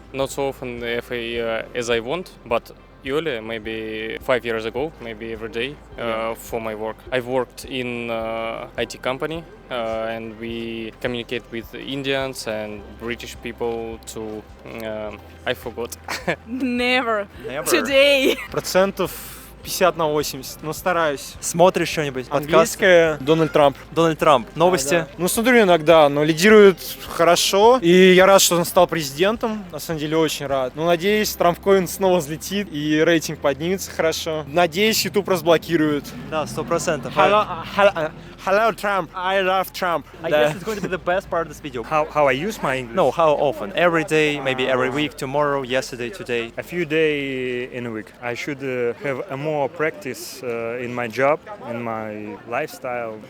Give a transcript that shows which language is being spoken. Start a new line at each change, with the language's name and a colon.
English: Not so often as I want, but usually maybe 5 years ago, maybe every day for my work. I've worked in IT company and we communicate with Indians and British people to I forgot. Never. Today.
Russian: Процентов 50 на 80, но стараюсь. Смотришь что-нибудь? Подкаст? Английское, Дональд Трамп. Дональд Трамп. Новости? Да. Ну, смотрю иногда, но лидирует хорошо. И я рад, что он стал президентом. На самом деле, очень рад. Но надеюсь, Трамп-коин снова взлетит и рейтинг поднимется хорошо. Надеюсь, YouTube разблокируют. Да, 100%.
English: Hello, Trump. I love Trump. I guess it's going to be the best part of this video. How I use my English? No, how often? Every day, maybe every week, tomorrow, yesterday, today? A few days in a week. I should have a more practice in my job, in my lifestyle.